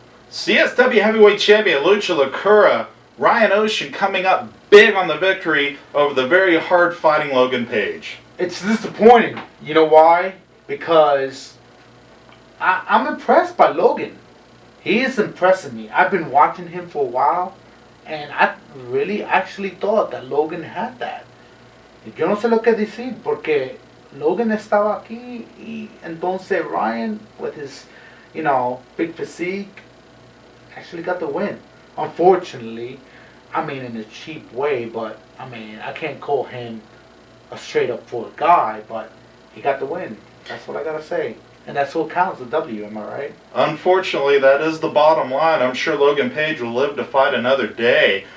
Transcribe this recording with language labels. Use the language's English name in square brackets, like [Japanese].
[English] CSW Heavyweight Champion Lucha Lacura, Ryan Oshun coming up big on the victory over the very hard-fighting Logan Page. It's disappointing. You know why? Because I'm impressed by Logan. He is impressing me. I've been watching him for a while, and I really actually thought that Logan had that. [Spanish] Yo no sé lo que decir, porque Logan estaba aquí, y entonces Ryan, [English] with his, big physique, actually got the win. Unfortunately, I mean in a cheap way, but I mean I can't call him a straight up for a guy, but he got the win. That's what I gotta say. And that's what counts, the W, am I right? Unfortunately, that is the bottom line. I'm sure Logan Page will live to fight another day.